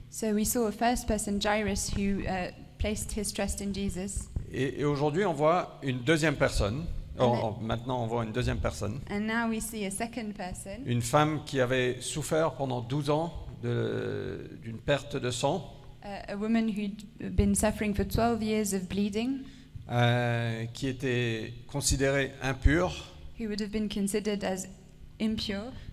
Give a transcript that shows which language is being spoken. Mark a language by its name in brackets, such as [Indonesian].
[English] So we saw a first person, Jairus, who placed his trust in Jesus. [French] Et aujourd'hui, on voit une deuxième personne. Maintenant, on voit une deuxième personne. [English] And now we see a second person. [French] Une femme qui avait souffert pendant 12 ans d'une perte de sang. [English] A woman who'd been suffering for 12 years of bleeding. [French] Qui était considérée impure. [English] Who would have been considered as impure.